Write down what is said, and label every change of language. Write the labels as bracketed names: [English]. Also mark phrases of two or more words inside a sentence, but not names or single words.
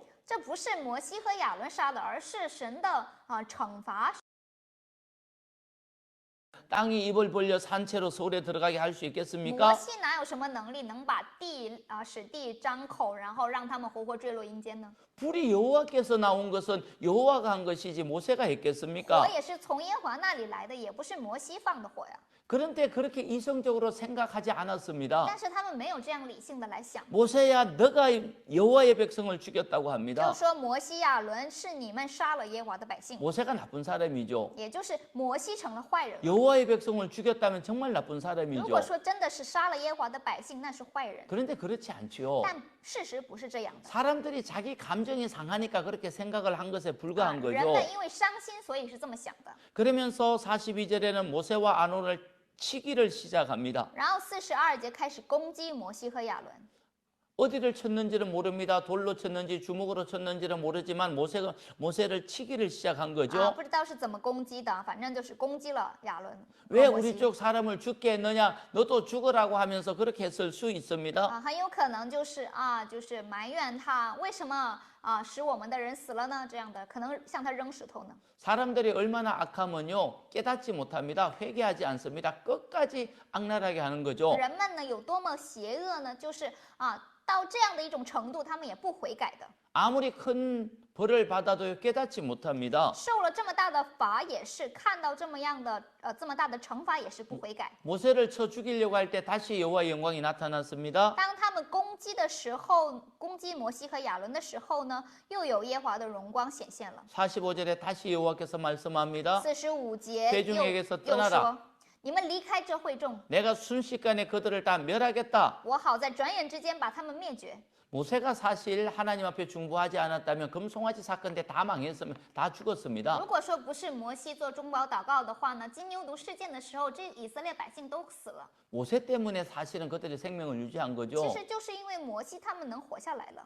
[Chinese] 这不是摩西和亚伦杀的，而是神的惩罚。 [Korean] 땅이 입을 벌려 산채로 서울에 들어가게 할 수 [Chinese] 摩 [Korean] 있겠습니까? [Chinese] 西哪有什么能力能把使地张口，然后让他们活活坠落阴间呢？ [Korean] 불이 여호와께서 나온 것은 여호와가 한 것이지 모세가 했겠습니까? [Chinese] 火也是从耶和华那里来的，也不是摩西放的火呀。 [Korean] 그런데 그렇게 이성적으로 생각하지 않았습니다. [Chinese] 但是他们没有这样理性的来想， [Korean] 모세야 너가 여호와의 백성을 죽였다고 [Chinese] 就 [Korean] 합니다. [Chinese] 说摩西亚伦是你们杀了耶和华的百姓， [Korean] 모세가 나쁜 사람이죠. [Chinese] 也就是摩西成了坏人了。 [Korean] 여호와의 백성을 죽였다면 정말 나쁜 [Chinese] 如 [Korean] 사람이죠. [Chinese] 果说真的是杀了耶和华的百姓，那是坏人。 [Korean] 그런데 그렇지 않지요. [Chinese] 但事实不是这样的。 [Korean] 사람들이 자기 감정이 상하니까 그렇게 생각을 한 것에 啊 불과한 [Chinese] 人 [Korean] 거죠. [Chinese] 们因为伤心，所以是这么想的。 [Korean] 그러면서 42절에는 모세와 아론을 치기를 시작합니다. [Chinese] 然后42节开始攻击摩西和亚伦， [Korean] 어디를 쳤는지는 모릅니다. 돌로 쳤는지 주먹으로 쳤는지는 모르지만 모세를 치기를 시작한 啊， 거죠. [Chinese] 不知道是怎么攻击的，反正就是攻击了亚伦。 [Korean] 왜 [Chinese] 和摩 [Korean] 우리 [Chinese] 西 [Korean] 쪽 사람을 죽게 했느냐? 너도 죽으라고 하면서 그렇게 했을 수 있습니다. [Chinese] 啊，很有可能就是埋怨他为什么使我们的人死了呢？这样的可能向他扔石头呢。 [Korean] 사람들이 얼마나 악하면요 깨닫지 못합니다. 회개하지 않습니다. 끝까지 악랄하게 하는 거죠. [Chinese] 人们呢有多么邪恶呢？就是到这样的一种程度，他们也不悔改的。 [Korean] 아무리 큰 벌을 받아도 깨닫지 못합니다. [Chinese] 受了这么大的罚，也是看到这么大的惩罚，也是不悔改。 [Korean] 모세를 쳐 죽이려고 할 때 다시 여호와의 영광이 나타났습니다. [Chinese] 当他们攻击的时候，攻击摩西和亚伦的时候呢，又有耶和华的荣光显现了。 [Korean] 45절에 다시 여호와께서 말씀합니다. [Chinese] 45节 [Korean] 회중에게서 [Chinese] 又 [Korean] 떠나라 [Chinese] 说：“你们离开这会众， [Korean] 내가 순식간에 그들을 다 멸하겠다. [Chinese] 我好在转眼之间把他们灭绝。” [Korean] 모세가 사실 하나님 앞에 중보하지 않았다면 금송아지 사건 때 다 망했으면 다 죽었습니다. [Chinese] 如果说不是摩西做中保祷告的话呢，金牛犊事件的时候，这以色列百姓都死了。 [Korean] 모세 때문에 사실은 그들의 생명을 유지한 [Chinese] 其 [Korean] 거죠. [Chinese] 实就是因为摩西他们能活下来了